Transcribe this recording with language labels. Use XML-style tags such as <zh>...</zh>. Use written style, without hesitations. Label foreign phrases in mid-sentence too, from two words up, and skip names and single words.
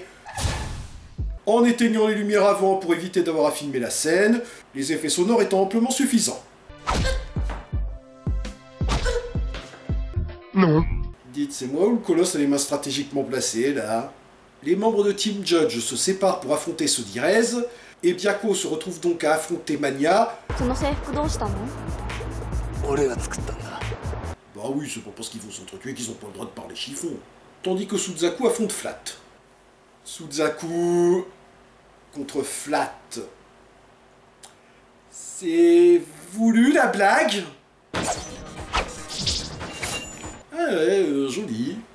<fr>En éteignant les lumières avant pour éviter d'avoir à filmer la scène, les effets sonores étant amplement suffisants. Non. Dites, c'est moi ou le colosse a les mains stratégiquement placées, là? Les membres de Team Judge se séparent pour affronter ceux d'Irez, et Byako se retrouve donc à affronter Manya.</fr> <ja>その制服どうしたの？俺が作ったんだ。</ja> <fr>Bah oui, c'est pas parce qu'ils vont s'entretuer qu'ils ont pas le droit de parler chiffon. Tandis que Suzaku affronte Flat. Suzaku contre Flat. C'est voulu la blague? Ah ouais, joli.</fr>